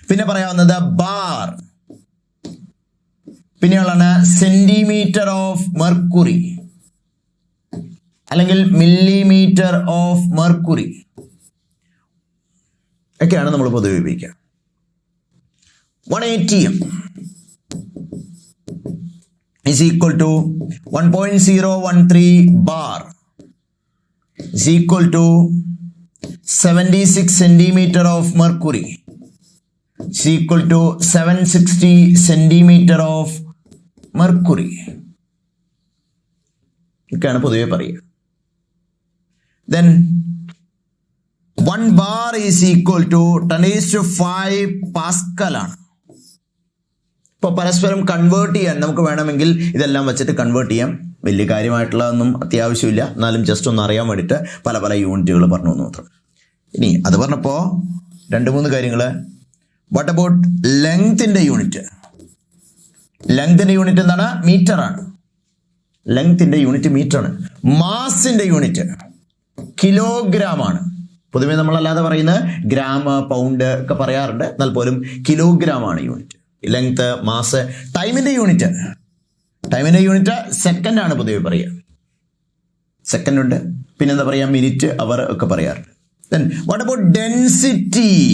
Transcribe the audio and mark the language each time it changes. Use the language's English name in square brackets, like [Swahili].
[Malayalam] പിന്നെ പറയാവുന്നത് bar, പിന്നെയുള്ളതാണ് centimetre of mercury അല്ലെങ്കിൽ മില്ലിമീറ്റർ ഓഫ് മെർക്കുറി ഒക്കെയാണ് നമ്മൾ പൊതുവെ ഉപയോഗിക്കുക. [English] 1 ATM is equal to 1.013 bar is equal to 76 centimeter of mercury is equal to 760 centimeter of mercury. [Malayalam] ഇതൊക്കെയാണ് പൊതുവെ പറയുക. [English] Then 1 bar is equal to 10⁵ pascal ആണ്. [Malayalam] ഇപ്പോൾ പരസ്പരം കൺവേർട്ട് ചെയ്യാൻ നമുക്ക് വേണമെങ്കിൽ ഇതെല്ലാം വെച്ചിട്ട് കൺവേർട്ട് ചെയ്യാം. വലിയ കാര്യമായിട്ടുള്ളതൊന്നും അത്യാവശ്യമില്ല, എന്നാലും ജസ്റ്റ് ഒന്ന് അറിയാൻ വേണ്ടിയിട്ട് പല പല യൂണിറ്റുകൾ പറഞ്ഞു എന്ന് മാത്രം. ഇനി അത് പറഞ്ഞപ്പോൾ 2-3 കാര്യങ്ങൾ. [English] what about [Malayalam] ലെങ്തിൻ്റെ unit? ലെങ്തിൻ്റെ യൂണിറ്റ് എന്താണ്? മീറ്റർ ആണ്. ലെങ്തിൻ്റെ യൂണിറ്റ് മീറ്റർ ആണ്. മാസിൻ്റെ യൂണിറ്റ് കിലോഗ്രാം ആണ്. പൊതുവെ നമ്മളല്ലാതെ പറയുന്നത് ഗ്രാം, പൗണ്ട് ഒക്കെ പറയാറുണ്ട്, എന്നാൽ പോലും കിലോഗ്രാം ആണ് യൂണിറ്റ്. Length, mass. ടൈമിൻ്റെ യൂണിറ്റ് സെക്കൻഡ് ആണ് പൊതുവെ പറയുക. സെക്കൻഡ് ഉണ്ട്, പിന്നെന്താ പറയുക? മിനിറ്റ്, അവർ ഒക്കെ പറയാറുണ്ട്. [English] Then what about density?